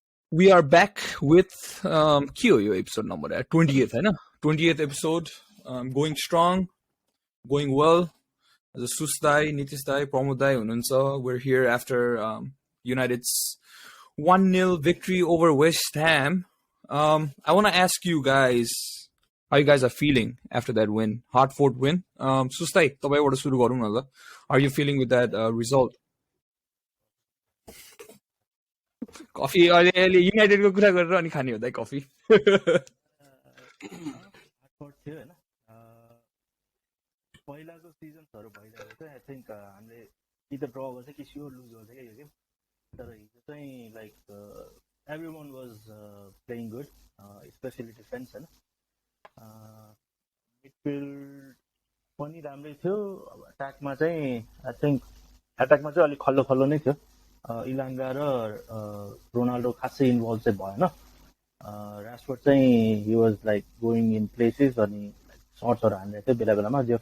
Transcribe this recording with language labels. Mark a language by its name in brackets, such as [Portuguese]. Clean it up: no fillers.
[English] We are back with [Nepali] के हो यो [English] episode number 20th होइन 20th episode, going strong, going well. As Sustai, Nitish Pramod Dai हुनुहुन्छ. We're here after United's 1-0 victory over West Ham. I want to ask you guys how you guys are feeling after that win, hard-fought win. [Nepali] Sustai, तपाईबाट सुरु गरौँ न ल. [English] How are you feeling with that result? [Nepali] Coffee अहिले युनाइटेडको कुरा गरेर अनि खाने हो दाइ कफी. हटपट थियो हैन. पहिलाको सिजन्सहरु भइरहेको थियो. [English] I think हामीले either draw [Nepali] गर्छ कि स्योर लुज गर्छ के यो गेम. तर हिजो चाहिँ [English] Like everyone was playing good, especially defense हैन. [Nepali] मिडफिल्ड पनि राम्रै थियो. अट्याकमा चाहिँ आई थिंक अट्याकमा चाहिँ अलि खल्लो खल्लो नै थियो. इलाङ्गा र रोनाल्डो खासै इन्भल्भ चाहिँ भएन. राशफोर्ड चाहिँ [English] he was like going in places [Nepali] अनि सर्ट्सहरु हान्दै थियो बेला बेलामा.